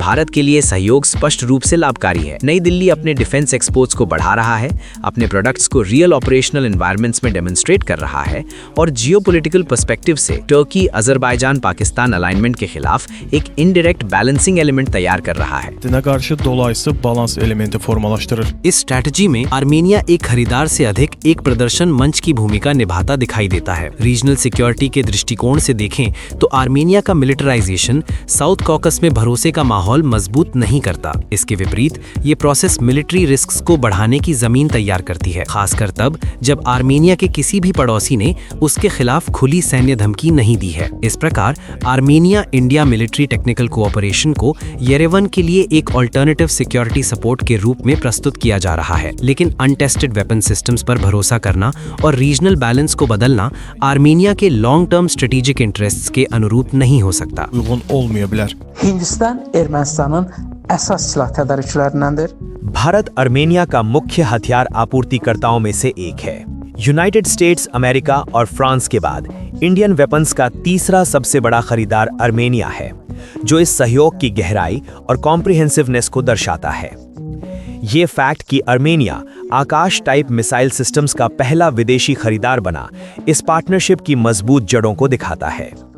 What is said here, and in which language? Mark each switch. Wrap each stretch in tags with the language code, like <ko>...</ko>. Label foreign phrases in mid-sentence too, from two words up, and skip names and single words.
<hi>भारत के लिए सहयोग स्पष्ट रूप से लाभकारी है। नई दिल्ली अपने</hi> <en>defence exports</en> <hi>को बढ़ा रहा है, अपने प्रोडक्ट्स को</hi> <en>real operational environments</en> <hi>में डेमोन्स्ट्रेट कर रहा है और</hi> <en>geopolitical perspective</en> <hi>से टर्की, अजरबैजान, पाकिस्तान अलाइनमेंट के खिलाफ एक</hi> <en>indirect balancing element</en> <hi>तैयार कर रहा है।</hi> <az>dolayısı balans elementi formalaştırır.</az> <hi>इस स्ट्रैटेजी में आर्मेनिया एक खरीदार से अधिक एक प्रदर्शन मंच की भूमिका निभाता दिखाई देता है।</hi> <en>regional security</en> <hi>के दृष्टिकोण से देखें तो आर्मेनिया का मिलिटराइजेशन साउथ कॉकस में भरोसे का माहौल मजबूत नहीं करता। इसके विपरीत ये प्रोसेस</hi> <en>military risks</en> <hi>को बढ़ाने की जमीन तैयार करती है, खासकर तब जब आर्मेनिया के किसी भी पड़ोसी ने उसके खिलाफ खुली सैन्य धमकी नहीं दी है। इस प्रकार आर्मेनिया इंडिया</hi> <en>military technical cooperation</en> <hi>को येरेवन के लिए एक</hi> <en>alternative security support</en> <hi>के रूप में प्रस्तुत किया जा रहा है। लेकिन</hi> <en>untested weapon systems</en> <hi>पर भरोसा करना और</hi> <en>regional balance</en> <hi>को बदलना आर्मेनिया के</hi> <en>long term strategic interests</en> <hi>के अनुरूप नहीं हो सकता।</hi> <az>Uyğun olmayabilir. Hindistan Ermənistanın əsas silah tədarükçülərindəndir.</az> <hi>भारत आर्मेनिया का मुख्य हथियार आपूर्तिकर्ताओं में से एक है। यूनाइटेड स्टेट्स अमेरिका और फ्रांस के बाद</hi> <en>Indian weapons</en> <hi>का तीसरा सबसे बड़ा खरीदार आर्मेनिया है, जो इस सहयोग की गहराई और कॉम्प्रिहेंसिवनेस को दर्शाता है। ये फैक्ट कि आर्मेनिया आकाश टाइप</hi> <en>missile systems</en> <hi>का पहला विदेशी खरीदार बना, इस पार्टनरशिप की मजबूत जड़ों को दिखाता है।</hi>